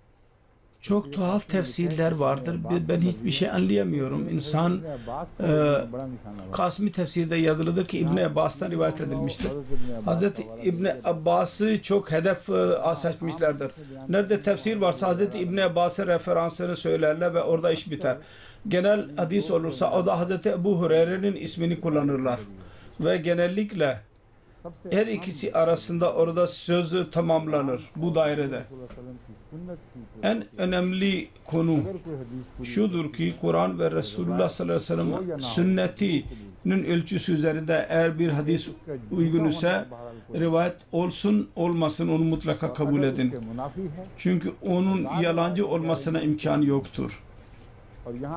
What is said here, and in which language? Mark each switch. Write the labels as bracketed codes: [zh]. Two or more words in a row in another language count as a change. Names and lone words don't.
[tr] Çok tuhaf tefsirler vardır. Ben hiçbir şey anlayamıyorum. İnsan [ur] بڑا نشانہ ہوا [tr] Kasmi tefsirde yazılıdır ki İbn Abbas'tan rivayet edilmiştir. Hazreti İbn Abbas'ı çok hedef seçmişlerdir. Nerede tefsir varsa Hazreti İbn Abbas'ın referansını söylerler ve orada iş biter. Genel hadis olursa o da Hazreti Ebu Hureyre'nin ismini kullanırlar. ve genellikle [ur] سب سے [tr] her ikisi arasında orada sözü tamamlanır bu dairede. [ur] रसूलुल्लाह [ar] صلى الله عليه وسلم [ur] کی سنت کی تو [tr] En önemli konu [ur] اگر کوئی حدیث پوری [tr] şudur ki Kur'an ve Resulullah [ar] صلى الله عليه وسلم [tr] sünnetinin ölçüsü üzerinde eğer bir hadis uygun ise rivayet olsun olmasın onu mutlaka kabul edin. [ur] اس کے منافی ہے [tr] Çünkü onun yalancı olmasına imkan yoktur. [ur] اور یہاں